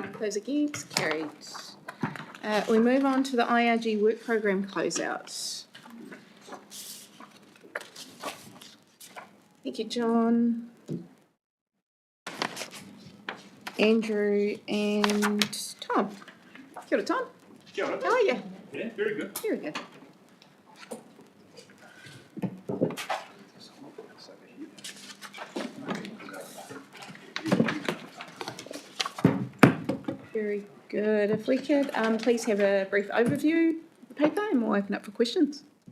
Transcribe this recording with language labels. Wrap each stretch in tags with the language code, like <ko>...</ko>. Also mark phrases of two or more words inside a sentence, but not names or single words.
<en>Those against, carried. We move on to the IRG work programme closeout. Thank you, John. Andrew and Tom.</en> <mi>Kia ora, Tom. Kia ora.</mi> <en>How are you? Yeah, very good. Very good. Very good. If we could please have a brief overview of the paper and we'll open up for questions.</en>